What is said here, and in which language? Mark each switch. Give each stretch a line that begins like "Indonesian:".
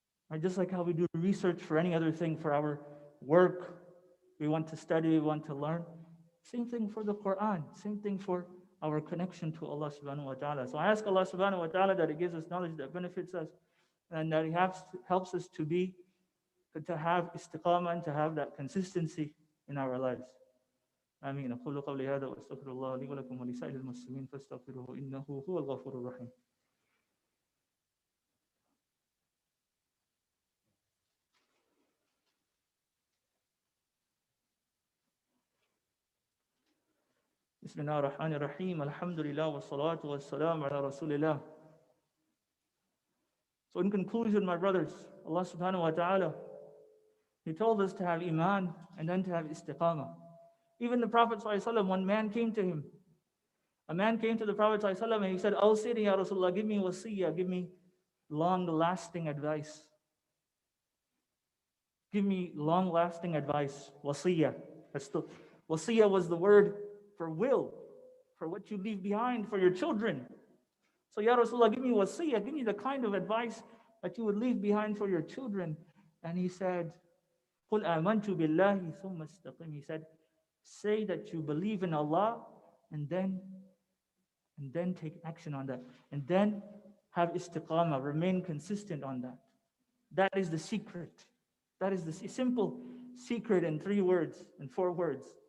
English: Right? Just like how we do research for any other thing, for our work, we want to study, we want to learn. Same thing for the Quran, same thing for our connection to Allah subhanahu wa ta'ala. So I ask Allah subhanahu wa ta'ala that He gives us knowledge that benefits us and that He helps us to have istiqamah and to have that consistency in our lives.
Arabic: آمين. أقول قولي هذا وأستغفر الله لي ولكم ولسائر المسلمين فاستغفروه إنه هو الغفور الرحيم. بسم الله الرحمن الرحيم. الحمد لله والصلاة والسلام على رسول الله.
English: So in conclusion, my brothers, Allah subhanahu wa ta'ala, He told us to have iman and then to have istiqamah. Even the Prophet ﷺ, one man came to him. A man came to the Prophet ﷺ and he said,
Arabic: Awsini ya Rasulullah,
English: give me wasiyah, give me long-lasting advice. Give me long-lasting advice, wasiyah. Wasiyah was the word for will, for what you leave behind for your children. So ya Rasulullah, give me wasiyah, give me the kind of advice that you would leave behind for your children. And he said,
Arabic: قُلْ آمَنْتُ بِاللَّهِ ثُمَّ اسْتَقِمْ.
English: He said, say that you believe in Allah and then take action on that. And then have istiqamah, remain consistent on that. That is the secret. That is the simple secret in 3 words, in 4 words.